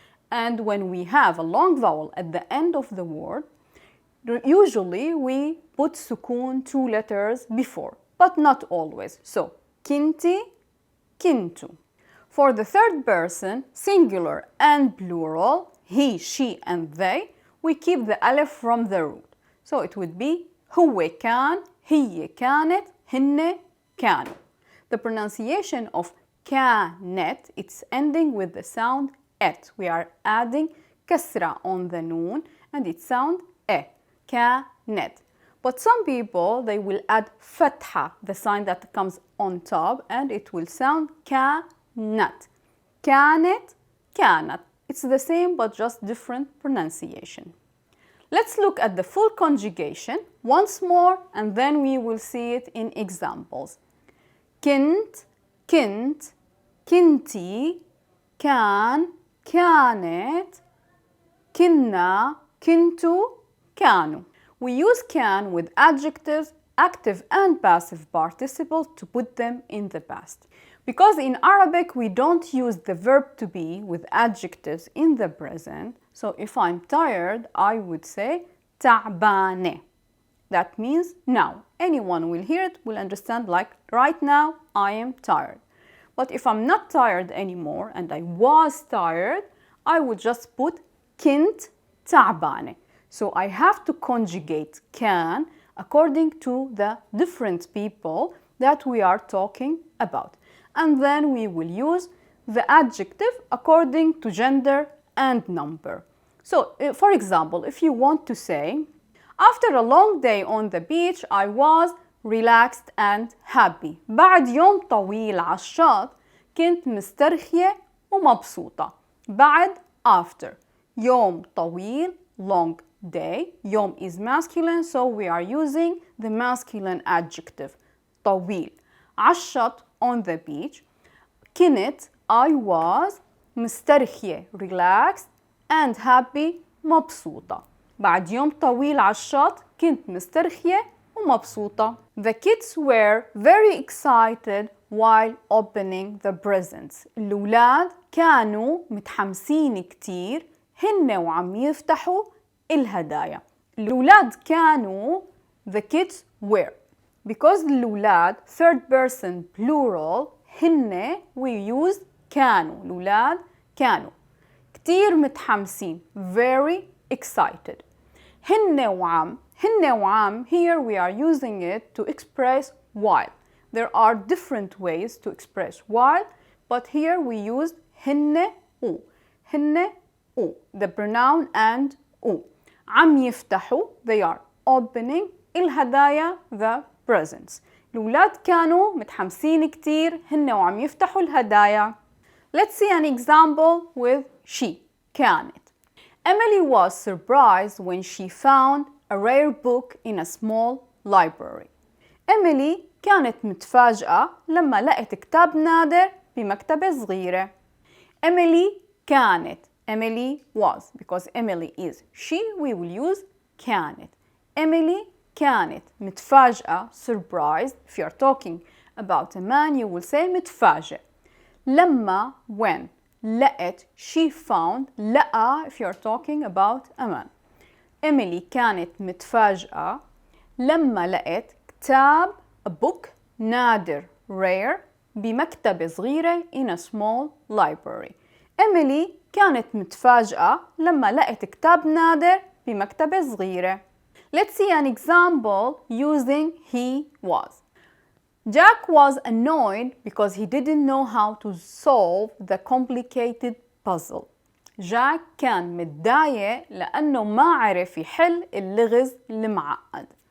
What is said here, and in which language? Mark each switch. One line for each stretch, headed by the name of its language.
English: And when we have a long vowel at the end of the word, usually we put sukoon two letters before, but not always. So kinti, kintu. For the third person, singular and plural, he, she, and they, we keep the alif from the root.
Arabic: So it would be هو كان, هي كانت, هن كانوا.
English: The pronunciation of كانت, it's ending with the sound et. We are adding كسرة on the noon and it sounds كانت. But some people, they will add فتحة, the sign that comes on top, and it will sound كانت.
Arabic: كانت, كانت.
English: It's the same but just different pronunciation. Let's look at the full conjugation once more and then we will see it in examples.
Arabic: كنت, كنت, كنتي, كان, كانت, كنا, كنتوا, كانوا.
English: We use can with adjectives, active and passive participles to put them in the past. Because in Arabic we don't use the verb to be with adjectives in the present, so if I'm tired, I would say تعبانة. That means now. Anyone will hear it, will understand like right now I am tired. But if I'm not tired anymore and I was tired, I would just put
Arabic: كنت تعبانة.
English: So I have to conjugate can according to the different people that we are talking about. And then we will use the adjective according to gender and number. So, for example, if you want to say, after a long day on the beach, I was relaxed and happy.
Arabic: بعد يوم طويل على الشاطئ كنت مسترخية ومبسوطة. بعد
English: after.
Arabic: يوم طويل,
English: long day. يوم is masculine, so we are using the masculine adjective. طويل.
Arabic: على الشاطئ,
English: on the beach. كنت, I was, مسترخية, relaxed, and happy, مبسوطة.
Arabic: بعد يوم طويل على الشاطئ كنت مسترخية ومبسوطة.
English: The kids were very excited while opening the presents.
Arabic: الأولاد كانوا متحمسين كتير هن وعم يفتحوا الهدايا. الأولاد كانوا,
English: the kids were. Because الأولاد third person plural, هن we use كانوا.
Arabic: الأولاد كانوا كتير متحمسين,
English: very excited. هن وعم, here we are using it to express while. There are different ways to express while, but here we use هن و.
Arabic: هن و,
English: the pronoun and و.
Arabic: عم يفتحوا,
English: they are opening. الهدايا, the presents.
Arabic: الأولاد كانوا متحمسين كتير هن وعم يفتحوا الهدايا.
English: Let's see an example with she, كانت. Emily was surprised when she found a rare book in a small library.
Arabic: Emily كانت متفاجئة لما لقت كتاب نادر بمكتبة صغيرة.
English: Emily كانت. Emily was. Because Emily is she, we will use كانت.
Arabic: Emily كانت متفاجئة,
English: surprised. If you are talking about a man, you will say متفاجئ. لما, when. لقت, she found. لقى, if you are talking about a man. Emily
Arabic: كانت متفاجئة لما لقت كتاب,
English: a book, نادر, rare,
Arabic: بمكتبة صغيرة
English: in a small library.
Arabic: Emily كانت متفاجئة لما لقت كتاب نادر بمكتبة صغيرة.
English: Let's see an example using he was. Jack was annoyed because he didn't know how to solve the complicated puzzle.
Arabic: Jack كان متضايق لأنه ما عرف يحل اللغز المعقد.